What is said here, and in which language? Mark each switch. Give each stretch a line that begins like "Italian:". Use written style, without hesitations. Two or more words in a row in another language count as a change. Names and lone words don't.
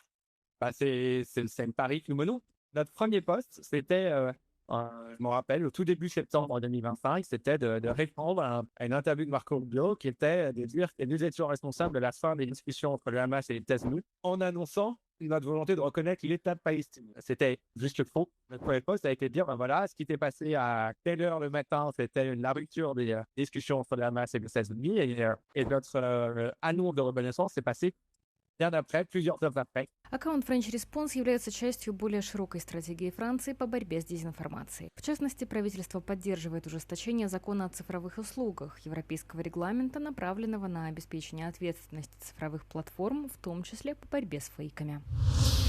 French: C'est le pari que nous menons. Notre premier poste, c'était, je me rappelle, au tout début septembre 2025, c'était de répondre à une interview de Marco Rubio qui était de dire que nous étions responsables de la fin des discussions entre le Hamas et les États-Unis en annonçant notre volonté de reconnaître l'État de Palestine. C'était juste faux. Notre premier poste a été de dire, ben voilà, ce qui s'est passé à telle heure le matin, c'était la rupture des discussions entre le Hamas et les États-Unis, et notre annonce de reconnaissance s'est passée bien après, plusieurs heures après.
Russian: Аккаунт French Response является частью более широкой стратегии Франции по борьбе с дезинформацией. В частности, правительство поддерживает ужесточение закона о цифровых услугах, европейского регламента, направленного на обеспечение ответственности цифровых платформ, в том числе по борьбе с фейками.